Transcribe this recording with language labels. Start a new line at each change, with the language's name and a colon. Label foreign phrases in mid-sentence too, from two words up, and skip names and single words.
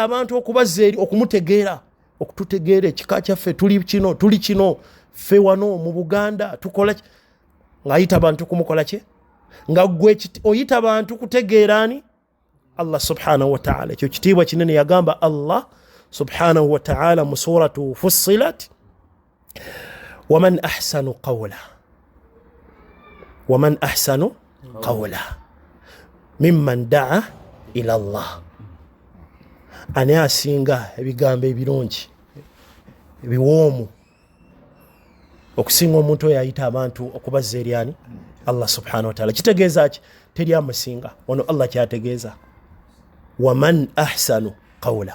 Ganda: abantu okubazza eri okumutegeera okututegeera ekika kyaffe tuli kino ffe wano mu Buganda tukola ng'ayita abantu kumukola kye nga gwe oyita abantu kutegeera ani
Arabic: الله سبحانه وتعالى
Ganda: ekyo kitiibwa kinene yagamba
Arabic: الله سبحانه وتعالى
Ganda: mu suratu Fussilat,
Arabic: ومن أحسن قولا ممن دعا إلى الله,
Ganda: ani asinga ebigambo ebirungi ebiwoomu okusinga omuntu oyo ayita abantu okubazza eri ani?
Arabic: الله سبحانه وتعالى.
Ganda: Kitegeeza ki? Teri amusinga. Ono Allah kyategeeza
Arabic: ومن أحسن قولا.